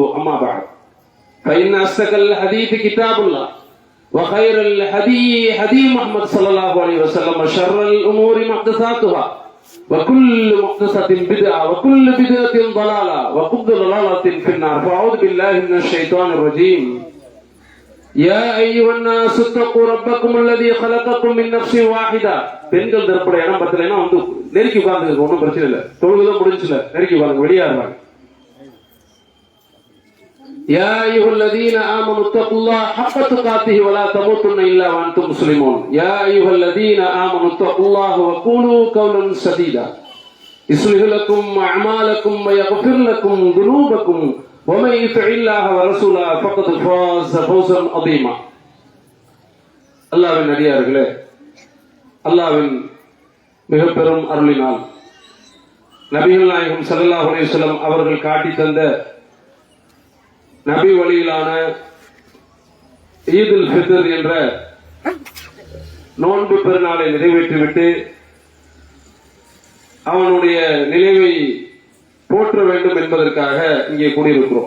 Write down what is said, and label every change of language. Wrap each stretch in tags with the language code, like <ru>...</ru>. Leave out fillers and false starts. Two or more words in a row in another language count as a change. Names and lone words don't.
<ar>أما بعد فإن أصدق الحديث كتاب الله وخير الهدي هدي محمد صلى الله عليه وسلم وشر الأمور محدثاتها وكل محدثة بدعة وكل بدعة ضلالة وكل ضلالة في النار. فأعوذ بالله من الشيطان الرجيم. يا أيها الناس اتقوا ربكم الذي خلقكم من نفس واحدة.</ar> <ta>பெண்கள் தரப்பட இடம் பத்தலைன்னா வந்து நெருக்கி உட்கார்ந்து ஒன்றும் பிரச்சனை இல்லை, தொழுதுதான் முடிஞ்சுல, நெருக்கி உட்கார்ந்து வெளியா இருப்பாங்க.</ta> <ar>يا أيها الذين آمنوا اتقوا الله حق تقاته ولا تموتن إلا وأنتم مسلمون. يا أيها الذين آمنوا اتقوا الله وقولوا قولا سديدا يصلح لكم أعمالكم ويغفر لكم ذنوبكم ومن يطع الله ورسوله فقد فاز فوزا عظيما.</ar> <ta>அல்லாஹ்வின் அடியார்களே, அல்லாஹ்வின் மிக பெரும் அருளினால் நபிகள் நாயகம்</ta> <ar>صلى الله عليه وسلم</ar> <ta>அவர்கள் காட்டி தந்த நபி வழியிலான ஈதுல் ஃபித்ர் என்ற நோன்பு பெருநாளை நிறைவேற்றிவிட்டு அவனுடைய நினைவை போற்ற வேண்டும் என்பதற்காக இங்கே கூடியிருக்கிறோம்.</ta>